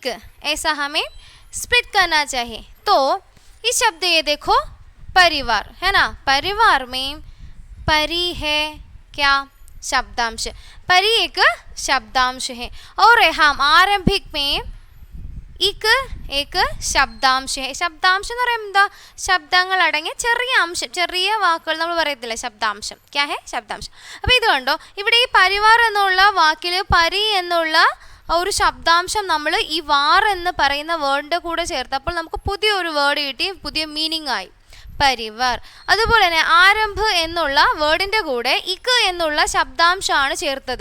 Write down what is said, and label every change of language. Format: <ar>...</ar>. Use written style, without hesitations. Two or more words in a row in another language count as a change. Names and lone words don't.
<hi>ऐसा हमें स्प्लिट करना चाहिए. तो ये शब्द ये देखो, परिवार है ना. परिवार में परी है क्या? शब्दांश. परी एक शब्दांश है. और हम आरंभिक में इक एक शब्दांश है.</hi> <ml>ശബ്ദാംശം എന്ന് പറയുമ്പോൾ എന്താ? ശബ്ദങ്ങൾ അടങ്ങിയ ചെറിയ അംശം, ചെറിയ വാക്കുകൾ നമ്മൾ പറയത്തില്ല, ശബ്ദാംശം.</ml> <hi>क्या है?</hi> <ml>ശബ്ദാംശം. അപ്പോൾ ഇത് കണ്ടോ, ഇവിടെ ഈ പരിവാർ എന്നുള്ള വാക്കിൽ പരി എന്നുള്ള ഒരു ശബ്ദാംശം നമ്മൾ ഈ വാർ എന്ന് പറയുന്ന വേർഡിൻ്റെ കൂടെ ചേർത്തപ്പോൾ നമുക്ക് പുതിയൊരു വേർഡ് കിട്ടി, പുതിയ മീനിങ് ആയി. പരിവാർ. അതുപോലെ തന്നെ ആരംഭ എന്നുള്ള വേർഡിൻ്റെ കൂടെ ഇക്ക് എന്നുള്ള ശബ്ദാംശമാണ് ചേർത്തത്.</ml>